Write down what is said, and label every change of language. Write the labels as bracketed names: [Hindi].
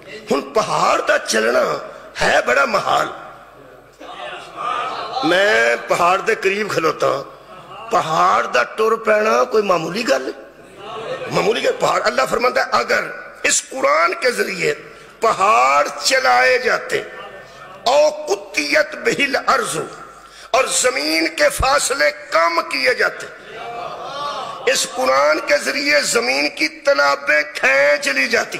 [Punjabi] ہن پہاڑ دا چلنا ہے بڑا محال. میں پہاڑ دے قریب کھلوتا ہوں, پہاڑ دا ٹر پینا کوئی معمولی گل, معمولی گل. [Urdu] پہاڑ اللہ فرماتا ہے اگر اس قرآن کے ذریعے پہاڑ چلائے جاتے [Arabic] او قطیت بہ الارض, [Urdu] اور زمین کے فاصلے کم کیے جاتے. اس قرآن کے ذریعے زمین کی تالابیں کھینچ لی جاتی.